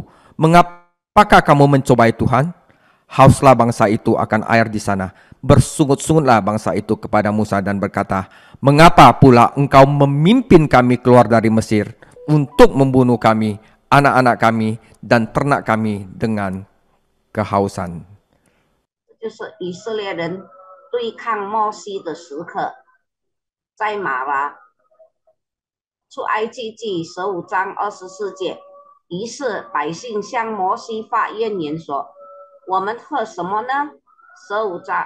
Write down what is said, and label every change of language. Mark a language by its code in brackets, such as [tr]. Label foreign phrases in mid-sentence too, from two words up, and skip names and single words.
[id] Mengapakah kamu mencobai Tuhan? Hauslah bangsa itu akan air di sana. Bersungut-sungutlah bangsa itu kepada Musa dan berkata, mengapa pula engkau memimpin kami keluar dari Mesir untuk membunuh kami, anak-anak kami, dan ternak kami dengan kehausan. [zh] 就是以色列人对抗摩西的时刻，在马拉出埃及记15章24节，于是百姓向摩西发怨言说：“我们喝什么呢？”15